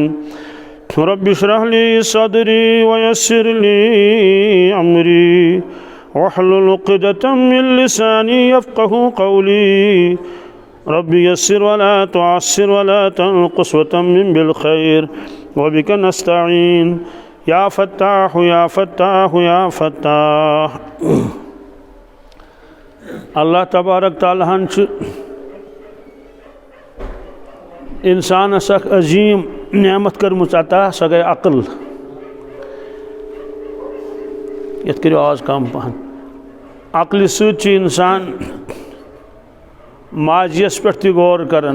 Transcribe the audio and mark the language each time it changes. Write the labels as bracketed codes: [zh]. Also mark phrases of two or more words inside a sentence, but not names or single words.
[ar] رب اشرح لي صدري ويسر لي أمري واحلل عقدة من لساني يفقه قولي. رب يسر ولا تعسر ولا تنقص وتمم بالخير وبك نستعين يا فتاح يا فتاح يا فتاح. اللہ تبارک تعالیٰ [ks] ہن انسانس اخ عظیم نعمت کرمٕژ عطا سۄ گٔے عقل. یتھ کٔرِو آواز کم پہن. عقلہِ سۭتۍ چھُ اِنسان ماضیَس پٮ۪ٹھ تہِ غور کران.